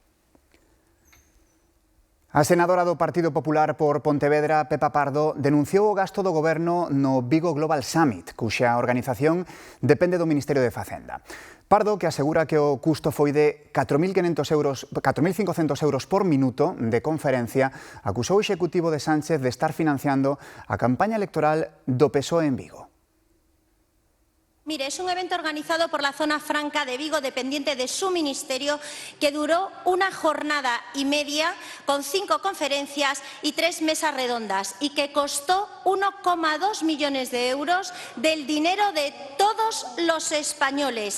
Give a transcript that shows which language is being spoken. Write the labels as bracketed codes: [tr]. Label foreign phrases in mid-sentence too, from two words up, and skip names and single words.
[gl] A senadora do Partido Popular por Pontevedra, Pepa Pardo, denunciou o gasto do Goberno no Vigo Global Summit, cuxa organización depende do Ministerio de Facenda. Pardo, que asegura que o custo foi de 4.500 euros por minuto de conferencia, acusou o Executivo de Sánchez de estar financiando a campaña electoral do PSOE en Vigo. [es] Mire, es un evento organizado por la Zona Franca de Vigo, dependiente de su ministerio, que duró una jornada y media con 5 conferencias y 3 mesas redondas y que costó 1,2 millones de euros del dinero de todos los españoles.